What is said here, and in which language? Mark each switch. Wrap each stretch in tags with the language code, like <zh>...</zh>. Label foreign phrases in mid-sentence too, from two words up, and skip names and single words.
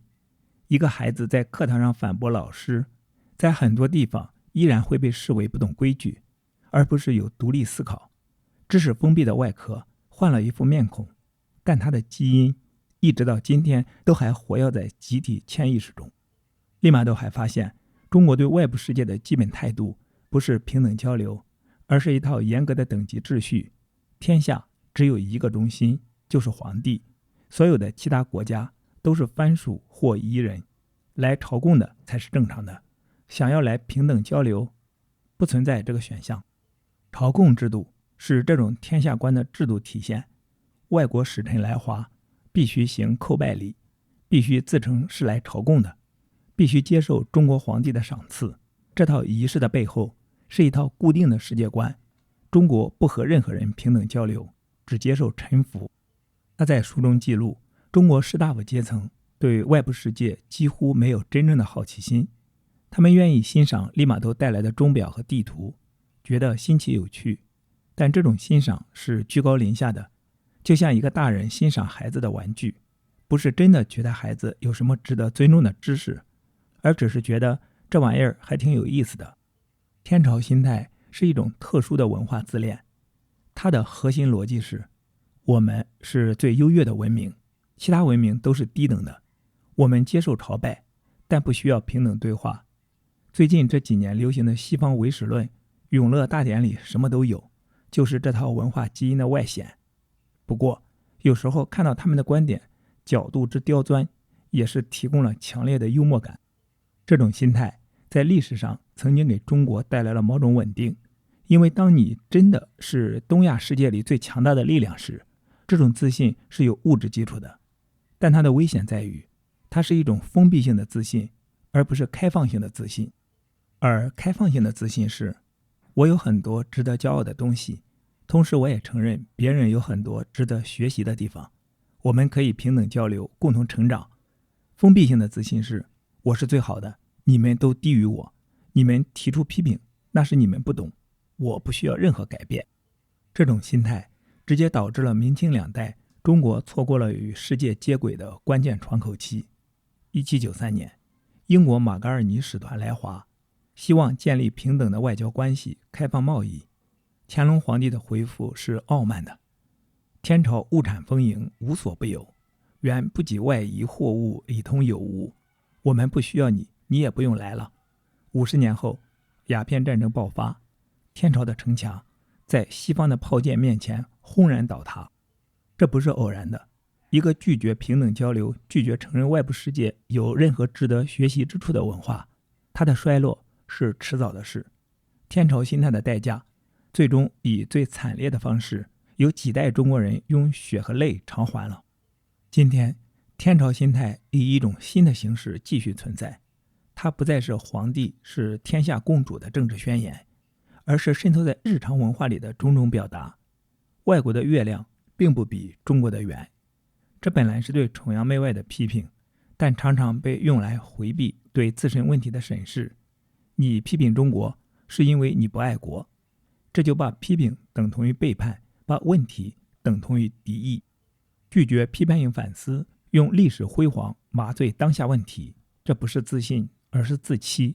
<zh>一個孩子在課堂上反駁老師，在很多地方依然會被視為不懂規矩，而不是有獨立思考。知識封閉的外殼換了一副面孔，但它的基因一直到今天都還活躍在集體潛意識中。利瑪竇還發現，中國對外部世界的基本態度不是平等交流，而是一套嚴格的等級秩序。天下只有一個中心，就是皇帝，所有的其他國家都是藩屬或夷人，來朝贡的才是正常的。想要來平等交流，不存在這個選項。朝貢制度是這種天下觀的制度體現。外國使臣來華，必須行叩拜禮，必須自稱是來朝貢的，必須接受中國皇帝的賞賜。這套儀式的背後是一套固定的世界觀。中國不和任何人平等交流，只接受臣服。他在書中記錄，中國士大夫階層對外部世界幾乎沒有真正的好奇心，他們願意欣賞利瑪竇帶來的鐘錶和地圖，覺得新奇有趣，但這種欣賞是居高臨下的，就像一個大人欣賞孩子的玩具，不是真的覺得孩子有什麼值得尊重的知識，而只是覺得這玩意兒還挺有意思的。天朝心態是一種特殊的文化自戀，它的核心逻輯是，我們是最優越的文明，其他文明都是低等的。我们接受朝拜，但不需要平等对話。最近這幾年流行的西方唯史論，永樂大典裡什麼都有，就是這套文化基因的外顯。不過，有時候看到他們的觀點角度之刁鑽，也是提供了強烈的幽默感。這種心態在歷史上曾經給中國帶來了某種穩定，因為當你真的是東亞世界裡最強大的力量時，這種自信是有物質基礎的。但它的危險在於，它是一種封閉性的自信，而不是開放性的自信。而開放性的自信是，我有很多值得骄傲的東西，同時我也承認別人有很多值得學習的地方，我們可以平等交流，共同成長。封閉性的自信是，我是最好的，你們都低於我，你們提出批評，那是你们不懂，我不需要任何改变。這種心態直接導致了明清2代中國錯過了與世界接軌的關鍵窗口期。1793年，英國馬嘎爾尼使團來華，希望建立平等的外交關係，開放貿易。乾隆皇帝的回復是傲慢的：天朝物產豐盈，無所不有，原不及外夷貨物以通有無，我們不需要你，你也不用來了。50年後，鴉片戰爭爆發，天朝的城牆在西方的炮艦面前轟然倒塌。這不是偶然的。一個拒絕平等交流、拒絕承認外部世界有任何值得學習之處的文化，它的衰落是遲早的事。天朝心態的代價，最終以最慘烈的方式，由幾代中國人用血和淚償還了。今天，天朝心態以一種新的形式繼續存在，它不再是皇帝是天下共主的政治宣言，而是滲透在日常文化裡的种种表達。外國的月亮並不比中國的圓，這本來是對崇洋媚外的批評，但常常被用來回避對自身問題的審視。你批評中國是因為你不愛國，這就把批評等同於背叛，把問題等同於敵意。拒絕批判性反思，用歷史輝煌麻醉當下問題，這不是自信，而是自欺。</zh>